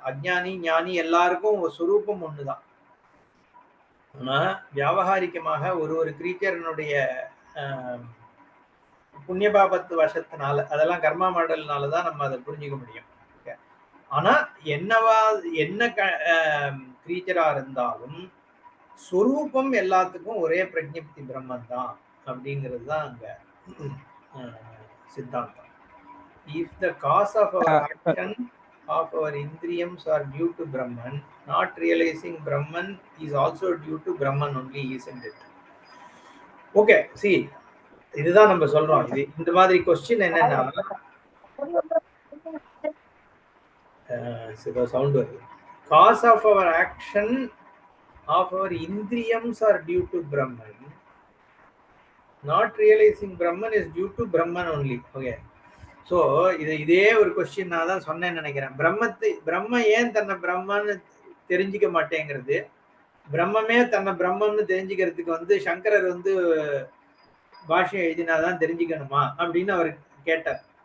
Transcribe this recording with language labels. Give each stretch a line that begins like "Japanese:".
Tamil: அஜ்ஞானி ஞானி எல்லாருக்கும் சுரூபம் ஒண்ணுதான். ஆனா வியாவகாரிகமாக ஒரு கிரீச்சர்னுடைய புண்ணிய பாபத்து வசத்தினால, அதெல்லாம் கர்மா மாடல்னாலதான் நம்ம அதை புரிஞ்சுக்க முடியும். ஆனா என்ன கிரீச்சரா இருந்தாலும் ஸ்வரூபம் எல்லாத்துக்கும் ஒரே பிரஜப்தி பிரம்மன் தான் அப்படிங்கிறது தான் அங்க சித்தாந்தம்.
English: If the cause of our action of our indriyams are due to Brahman, not realizing Brahman is also due to Brahman only, isn't it? Okay, see,
Tamil: இதுதான் நம்ம சொல்றோம். இது இந்த மாதிரி கொஸ்டின் என்னன்னா சவுண்ட் வருது.
English: Cause of our action of our indriyams are due to Brahman, not realizing Brahman is due to Brahman only. Okay.
Tamil: So இதே ஒரு கொஸ்டின் நான் தான் சொன்னேன்னு நினைக்கிறேன். பிரம்ம ஏன் தன்னை பிரம்மன்னு தெரிஞ்சுக்க மாட்டேங்கிறது, பிரம்மமே தன்னை பிரம்மம்னு தெரிஞ்சுக்கிறதுக்கு வந்து சங்கரர் வந்து பாஷ்யம் எழுதினாதான் தெரிஞ்சுக்கணுமா அப்படின்னு அவர் கேட்டார்.